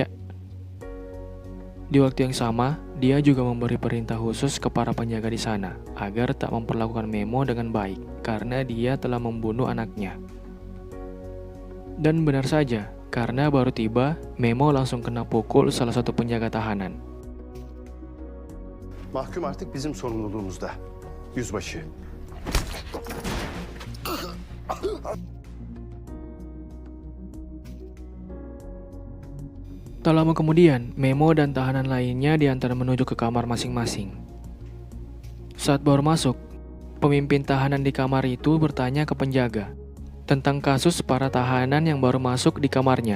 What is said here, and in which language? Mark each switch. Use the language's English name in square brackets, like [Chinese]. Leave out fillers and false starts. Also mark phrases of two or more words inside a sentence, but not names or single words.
[Indonesian] Di waktu yang sama, dia juga memberi perintah khusus ke para penjaga di sana agar tak memperlakukan Memo dengan baik karena dia telah membunuh anaknya. Dan benar saja, karena baru tiba, Memo langsung kena pukul salah satu penjaga tahanan. [Turkish] Mahkum artık bizim sorumluluğumuzda. Yüzbaşı. [Indonesian] Tak lama kemudian, Memo dan tahanan lainnya diantar menuju ke kamar masing-masing. Saat baru masuk, pemimpin tahanan di kamar itu bertanya ke penjaga tentang kasus para tahanan yang baru masuk di kamarnya.